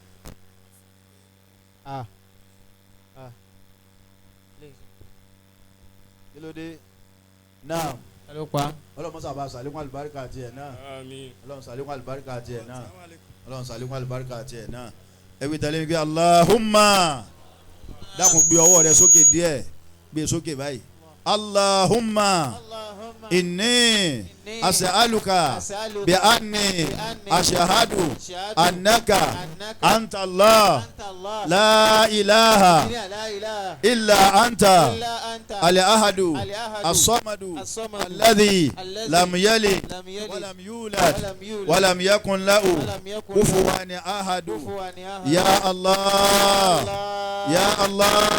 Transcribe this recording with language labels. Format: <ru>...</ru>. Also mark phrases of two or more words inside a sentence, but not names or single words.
<yo>kí ló dé náà ọlọ́run mọ́sá bá sàlékún àlùbáríkà tiẹ̀ náà ọlọ́run sàlékún àlùbáríkà tiẹ̀ náà ọlọ́run sàlékún àlùbáríkà tiẹ̀ náà ẹbí tẹ̀lé mi kí Allahumma dákun gbé ọwọ́ rẹ sókè díẹ̀ gbé sókè báyìí Allahumma</yo> <ar>إني أسألك بأني أشهد أنك أنت الله لا إله إلا أنت الأحد الصمد الذي لم يلد ولم يولد ولم يكن له كفوا أحد يا الله يا الله</ar>